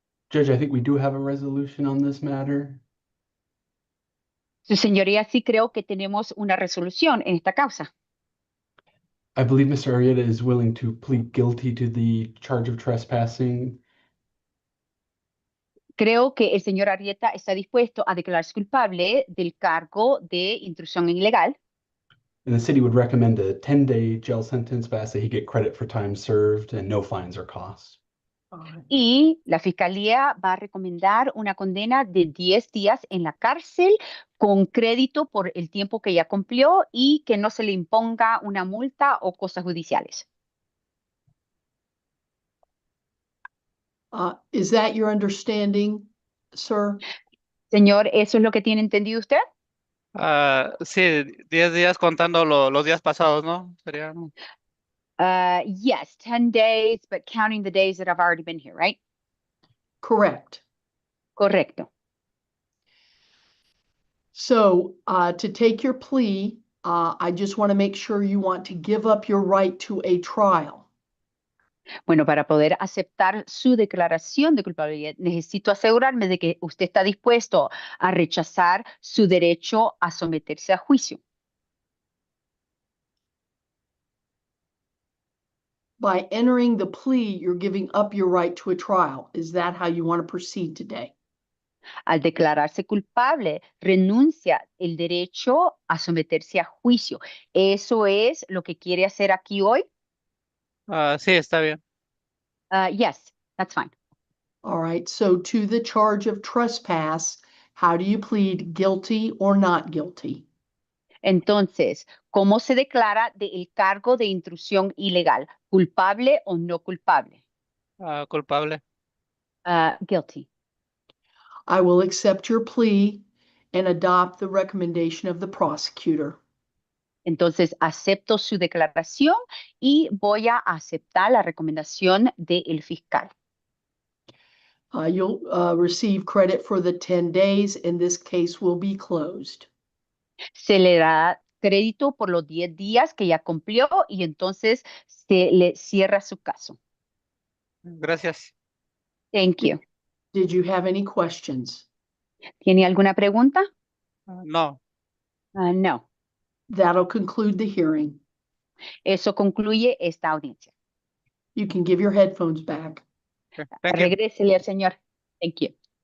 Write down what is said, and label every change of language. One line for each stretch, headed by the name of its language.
English: Judge, I think we do have a resolution on this matter.
Spanish: Su señoría, sí creo que tenemos una resolución en esta causa.
English: I believe Mr. Arrieta is willing to plead guilty to the charge of trespassing.
Spanish: Creo que el señor Arrieta está dispuesto a declararse culpable del cargo de intrusión ilegal.
English: And the city would recommend a 10-day jail sentence, but ask that he get credit for time served and no fines or costs.
Spanish: Y la fiscalía va a recomendar una condena de 10 días en la cárcel con crédito por el tiempo que ya cumplió y que no se le imponga una multa o cosas judiciales.
English: Is that your understanding, sir?
Spanish: Señor, ¿eso es lo que tiene entendido usted? Sí, 10 días contando los días pasados, ¿no? Sería.
English: Yes, 10 days, but counting the days that I've already been here, right? Correct.
Spanish: Correcto.
English: So to take your plea, I just want to make sure you want to give up your right to a trial.
Spanish: Bueno, para poder aceptar su declaración de culpabilidad, necesito asegurarme de que usted está dispuesto a rechazar su derecho a someterse a juicio.
English: By entering the plea, you're giving up your right to a trial. Is that how you want to proceed today?
Spanish: Al declararse culpable, renuncia el derecho a someterse a juicio. ¿Eso es lo que quiere hacer aquí hoy? Sí, está bien.
English: Yes, that's fine. All right. So to the charge of trespass, how do you plead, guilty or not guilty?
Spanish: Entonces, ¿cómo se declara del cargo de intrusión ilegal? ¿Culpable o no culpable? Culpable.
English: Guilty. I will accept your plea and adopt the recommendation of the prosecutor.
Spanish: Entonces, acepto su declaración y voy a aceptar la recomendación del fiscal.
English: You'll receive credit for the 10 days, and this case will be closed.
Spanish: Se le da crédito por los 10 días que ya cumplió y entonces se le cierra su caso. Gracias.
English: Thank you. Did you have any questions?
Spanish: ¿Tiene alguna pregunta? No.
English: No. That'll conclude the hearing.
Spanish: Eso concluye esta audiencia.
English: You can give your headphones back. Okay, thank you.
Spanish: Regrésele al señor.
English: Thank you.